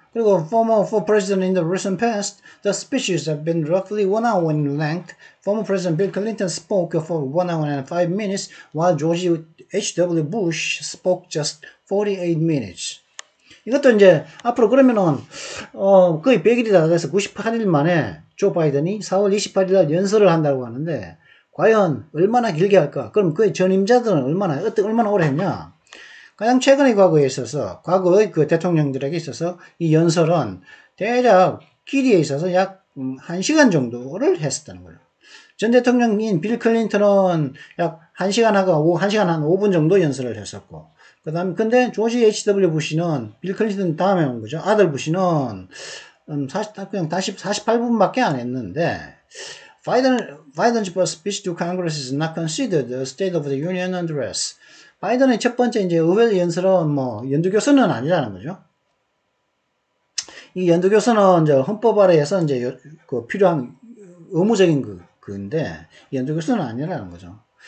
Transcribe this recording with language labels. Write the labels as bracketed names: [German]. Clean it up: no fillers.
[Korean] 그리고 [English] for president in the recent past, the speeches have been roughly 1 hour in length. Former President Bill Clinton spoke for 1 hour and 5 minutes, while George H.W. Bush spoke just 48 minutes. [Korean] 이것도 이제 앞으로 그러면은 거의 100일이 다 돼서 98일 만에 조 바이든이 4월 28일 날 연설을 한다고 하는데, 과연 얼마나 길게 할까? 그럼 그의 전임자들은 얼마나 오래 했냐? 가장 최근의 과거에 있어서, 과거의 대통령들에게 있어서 이 연설은 대략 길이에 있어서 약 1시간 정도를 했었다는 거예요. 전 대통령인 빌 클린턴은 약 1시간 하고 1시간 한 5분 정도 연설을 했었고, 그 다음에, 근데 조지 H.W. 부시는 빌 클린턴 다음에 온 거죠. 아들 부시는 그냥 48분밖에 안 했는데, [English] Biden's first speech to Congress is not considered the State of the Union address. [Korean] 바이든의 첫 번째 이제 의회 연설은 연두교서는 아니라는 거죠. 이 연두교서는 이제 헌법 아래에서 이제 필요한 의무적인 그인데, 연두교서는 아니라는 거죠.